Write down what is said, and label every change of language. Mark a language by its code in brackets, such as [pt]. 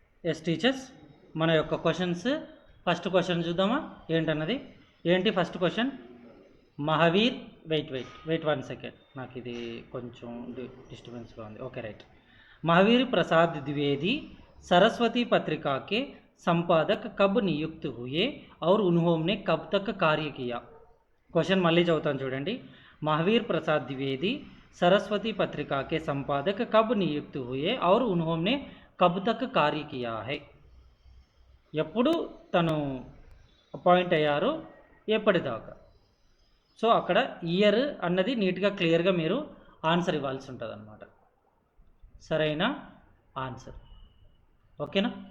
[te] Yes teachers, మన యొక్క questions first question చూద్దామా ఏంటన్నది. ఏంటి first question? Mahavir wait 1 second, నాకు ఇది కొంచెం డిస్టర్బెన్స్గా ఉంది. Okay right. [hi] महावीर प्रसाद द्विवेदी सरस्वती पत्रिका के संपादक कब नियुक्त हुए और उन्होंने कब तक कार्य किया? [te] क्वेश्चन मल्ली चौथा चूँगी. [hi] महावीर प्रसाद द्विवेदी सरस्वती पत्रिका के संपादक कब नियुक्त हुए और उन्होंने कब तक कार्य किया है? [te] ఎప్పుడు తను అపాయింట్ అయ్యారో ఎప్పటిదాకా. సో అక్కడ ఇయర్ అన్నది నీట్గా క్లియర్గా మీరు ఆన్సర్ ఇవ్వాల్సి ఉంటుంది అన్నమాట. సరైన ఆన్సర్. ఓకేనా?